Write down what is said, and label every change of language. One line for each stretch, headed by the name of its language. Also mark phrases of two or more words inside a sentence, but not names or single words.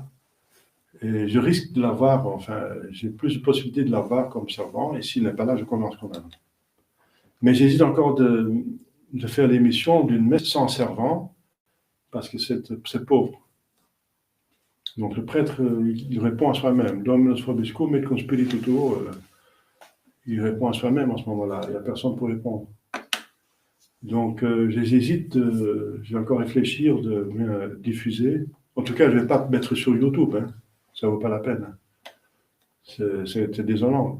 French: Et je risque de l'avoir, enfin, j'ai plus de possibilités de l'avoir comme servant, et s'il n'est pas là, je commence quand même. Mais j'hésite encore de faire l'émission d'une messe sans servant, parce que c'est pauvre. Donc le prêtre, il répond à soi-même.
Latin: Dominus vobiscum et cum spiritu tuo,
French: il répond à soi-même en ce moment-là. Il n'y a personne pour répondre. Donc j'hésite, je vais encore réfléchir de diffuser. En tout cas, je ne vais pas mettre sur YouTube. Hein. Ça ne vaut pas la peine. C'est désolant.